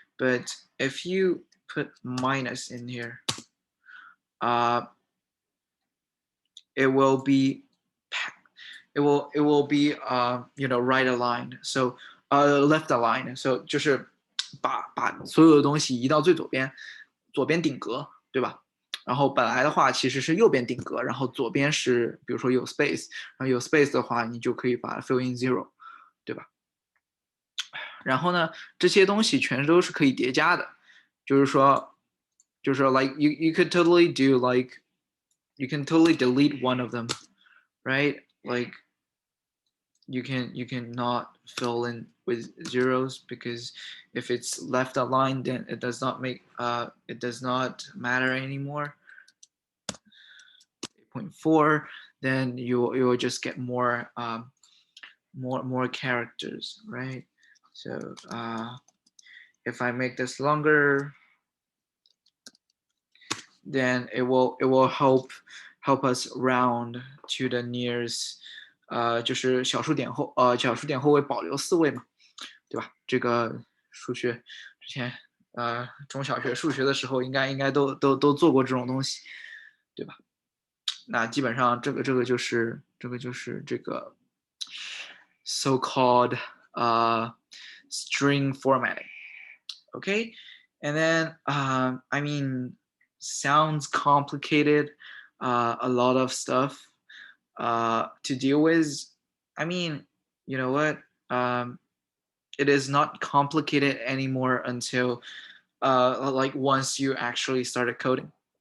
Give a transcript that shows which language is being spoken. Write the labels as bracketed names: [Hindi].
[English] But if you put minus in here, it will be right aligned, so left aligned, so [Chinese] 就是把所有的东西移到最左边顶格，对吧？然后本来的话其实是右边顶格，然后左边是比如说有 space， 然后有 space 的话，你就可以把它 fill in 0， 对吧？然后呢，这些东西全都是可以叠加的，就是说 [English] like you could totally do like you can totally delete one of them, right? Like you can not fill in with zeros, because if it's left aligned, then it does not matter anymore. 8.4, then you will just get more more characters, right? So if I make this longer, then it will help us round to the nearest [Chinese] 就是小数点后位保留4位嘛，对吧？这个数学之前中小学数学的时候应该都做过这种东西，对吧？那基本上这个就是这个 [English] so-called string formatting. Okay, and then I mean, sounds complicated, a lot of stuff to deal with. I mean, you know what? It is not complicated anymore until like once you actually started coding.